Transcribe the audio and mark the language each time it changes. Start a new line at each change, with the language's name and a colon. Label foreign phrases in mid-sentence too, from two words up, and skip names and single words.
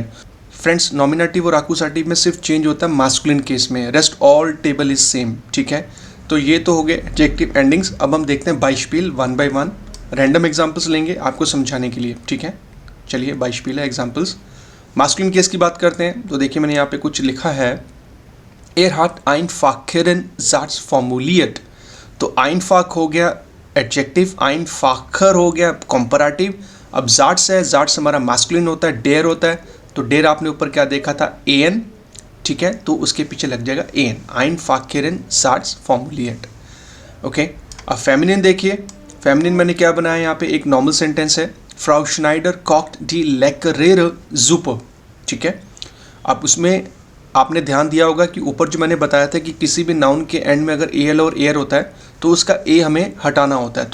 Hindi: फ्रेंड्स नॉमिनेटिव और एक्यूजेटिव में सिर्फ चेंज होता है
English: masculine case
Hindi: में,
English: rest all table is same.
Hindi: ठीक है, तो ये तो हो गए
English: adjective endings.
Hindi: अब हम देखते हैं बाइस्पील
English: 1 by 1, random examples
Hindi: लेंगे आपको समझाने के लिए। ठीक है, चलिए बाइस्पील है एग्जांपल्स।
English: masculine case
Hindi: की बात करते हैं, तो देखिए मैंने यहाँ पे कुछ लिखा है, एरहार्ट
German: einfacheren Satz formuliert।
Hindi: तो einfach हो गया एडजेक्टिव, einfacher हो गया कंपैरेटिव। अब जाट्स है, जाट्स हमारा मास्कुलिन होता है, डेयर होता है। तो डेयर आपने ऊपर क्या देखा था, एन। ठीक है, तो उसके पीछे लग जाएगा एन,
German: einfacheren Satz formuliert।
Hindi: ओके, अब फेमिनिन देखिए, फेमिनिन मैंने क्या बनाया यहाँ पे, एक
English: normal sentence
Hindi: है,
German: Frau Schneider kocht die leckerere Suppe।
Hindi: ठीक है, अब उसमें आपने ध्यान दिया होगा कि ऊपर जो मैंने बताया था कि किसी भी नाउन के एंड में अगर एल और एयर होता है तो उसका ए हमें हटाना होता है।